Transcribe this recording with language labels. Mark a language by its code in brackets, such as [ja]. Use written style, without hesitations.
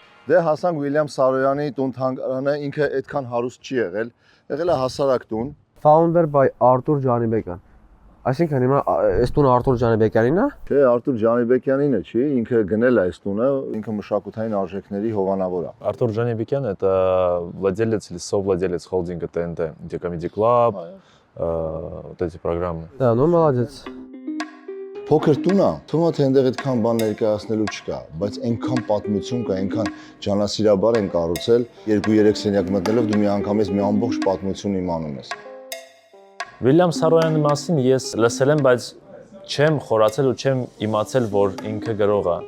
[hy] Դե հասանք Ուիլյամ Սարոյանի տուն թանգարանը, ինքը այդքան հարուստ չի եղել։ Եղել է հասարակ տուն։ [en] Founder by [hy] Artur Ջանիբեկյան։ Այսինքն հիմա այս տունը Artur Ջանիբեկյանին է։ Չէ, Արտուր Ջանիբեկյանին է, չի, ինքը գնել է այս տունը, ինքը мշակութային արժեքների հովանավոր է։ [ru] Артур Джанибекян – это владелец или совладелец холдинга ТНТ, где Comedy Club, вот эти программы. Да, ну молодец։ [hy] Փոքր տուն է, թվում է թե այնտեղ այդքան բան ներկայացնելու չկա, բայց այնքան պատմություն կա, այնքան ջանասիրաբար են կառուցել, 2-3 սենյակ մտնելով դու մի անգամից մի ամբողջ պատմություն իմանում ես։ Վիլյամ Սարոյանի մասին ես լսել եմ, բայց չեմ խորացել ու չեմ իմացել, որ ինքը գրող է։